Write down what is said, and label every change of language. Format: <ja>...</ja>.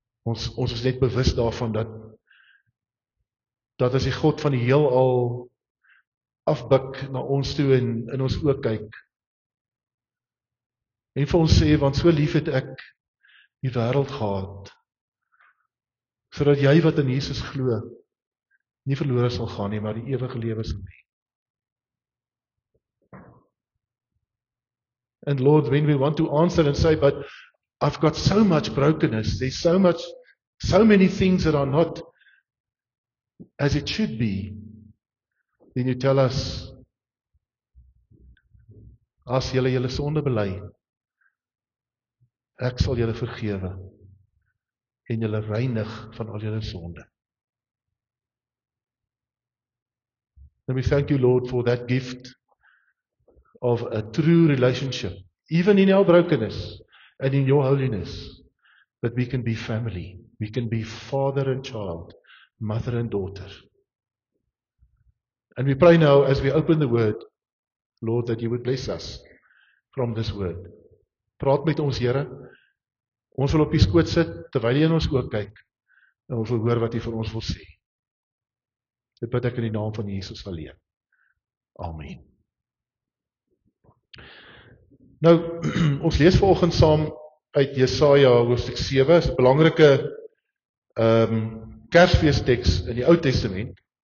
<af>Ons is net bewus daarvan dat as die God van die heelal afbuk na ons toe en in ons oë kyk en vir ons sê, want so lief het ek die wêreld gehad, sodat jy wat in Jesus glo nie verlore sal gaan nie, maar die ewige lewe sal hê.</af> <en>And Lord, when we want to answer and say, but I've got so much brokenness, there's so many things that are not as it should be, then you tell us,</en> <af>as julle sonde bely, ek sal julle vergewe en julle reinig van al julle sonde.</af> <en>And we thank you, Lord, for that gift of a true relationship, even in our brokenness and in your holiness, that we can be family, we can be father and child, mother and daughter. And we pray now as we open the word, Lord, that you would bless us from this word.</en> <af>Praat met ons, Here. Ons wil op die skoot sit terwyl jy in ons oë kyk en ons wil hoor wat jy vir ons wil sê. Dit bid ek in die naam van Jesus alleen. Amen. Nou, ons lees vanoggend saam uit Jesaja hoofstuk 7, is 'n belangrike Kersfeesteks in die Ou Testament.</af>